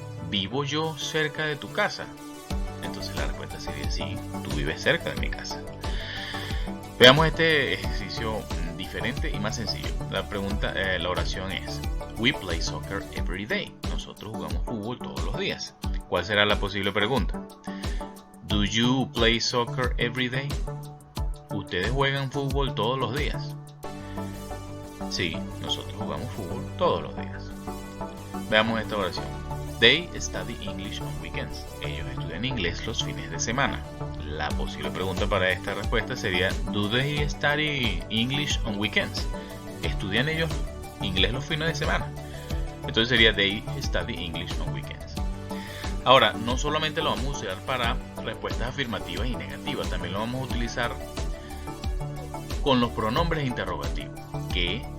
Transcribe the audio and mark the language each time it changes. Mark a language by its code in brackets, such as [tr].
[es] ¿Vivo yo cerca de tu casa? Entonces la respuesta sería sí, tú vives cerca de mi casa. Veamos este ejercicio diferente y más sencillo. La oración es, [en] we play soccer every day. [es] Nosotros jugamos fútbol todos los días. ¿Cuál será la posible pregunta? [en] Do you play soccer every day? [es] ¿Ustedes juegan fútbol todos los días? Sí, nosotros jugamos fútbol todos los días. Veamos esta oración. [en] They study English on weekends. [es] Ellos estudian inglés los fines de semana. La posible pregunta para esta respuesta sería, [en] do they study English on weekends? [es] ¿Estudian ellos inglés los fines de semana? Entonces sería, [en] they study English on weekends. [es] Ahora, no solamente lo vamos a usar para respuestas afirmativas y negativas, también lo vamos a utilizar con los pronombres interrogativos. ¿Qué?